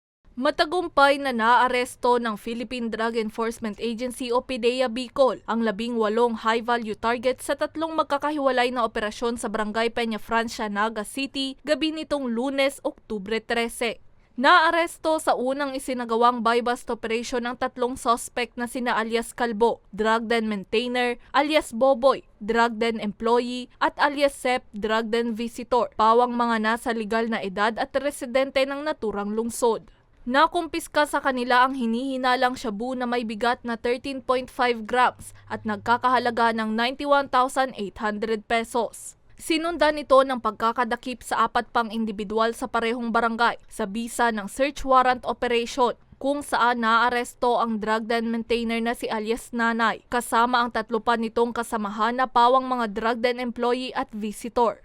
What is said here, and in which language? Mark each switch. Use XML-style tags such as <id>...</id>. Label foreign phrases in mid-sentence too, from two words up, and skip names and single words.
<tl>Matagumpay na naaresto ng Philippine Drug Enforcement Agency o PDEA Bicol ang 18</tl> <en>high-value target</en> <tl>sa 3 magkakahiwalay na operasyon sa Barangay Peña Francia, Naga City, gabi nitong Lunes, Oktubre 13. Naaresto sa unang isinagawang</tl> <en>buy-bust operation</en> <tl>ang 3 suspect na sina alias Kalbo,</tl> <en>drug den maintainer,</en> <tl>alias Boboy,</tl> <en>drug den employee,</en> <tl>at alias Sep,</tl> <en>drug den visitor,</en> <tl>pawang mga nasa legal na edad at residente ng naturang lungsod. Nakumpiska sa kanila ang hinihinalang shabu na may bigat na 13.5 grams at nagkakahalaga ng 91,800 pesos. Sinundan ito ng pagkakadakip sa 4 pang individual sa parehong barangay sa bisa ng</tl> <en>search warrant operation</en> <tl>kung saan naaresto ang</tl> <en>drug den maintainer</en> <tl>na si alias Nanay kasama ang 3 pa nitong kasamahan na pawang mga</tl> <en>drug den employee</en> <tl>at visitor.</tl>